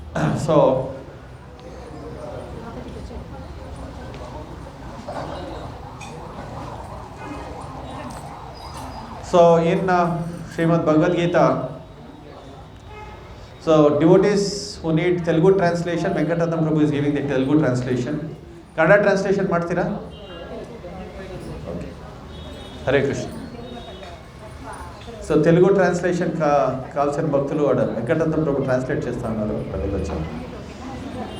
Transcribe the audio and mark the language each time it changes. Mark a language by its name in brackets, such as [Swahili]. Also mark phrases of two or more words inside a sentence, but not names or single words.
[English] So in Srimad Bhagavad Gita, so devotees who need Telugu translation, Venkatattam Prabhu is giving the Telugu translation. Kannada translation [Kannada] ಮಾಡ್ತೀರಾ? [English] Okay. Hare Krishna. So Telugu translation [Telugu] కావాల్సిన భక్తులు వెంకటరత్నం ప్రభు ట్రాన్స్లేట్ చేస్తా ఉన్నారు.